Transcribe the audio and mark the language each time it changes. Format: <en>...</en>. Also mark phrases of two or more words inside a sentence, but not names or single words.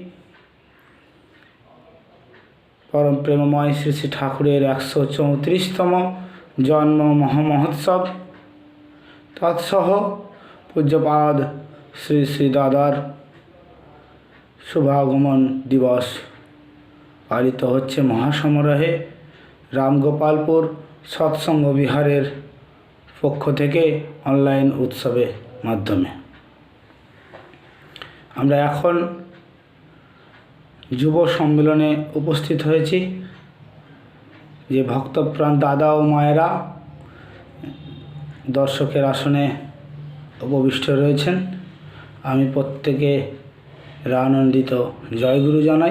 <bn>পরম প্রেমময় শ্রী শ্রী ঠাকুরের 134তম জন্ম মহামহোৎসব তৎসহ পূজ্যপাদ শ্রী শ্রী দাদার শুভাগমন দিবস পালিত হচ্ছে মহাসমারোহে রামগোপালপুর সৎসঙ্গ বিহারের পক্ষ থেকে অনলাইন উৎসবের মাধ্যমে আমরা এখন যুব সম্মেলনে উপস্থিত হয়েছি। যে ভক্তপ্রাণ দাদা ও মায়েরা দর্শকের আসনে উপবিষ্ট রয়েছেন, আমি প্রত্যেকে আনন্দিত জয়গুরু জানাই।</bn>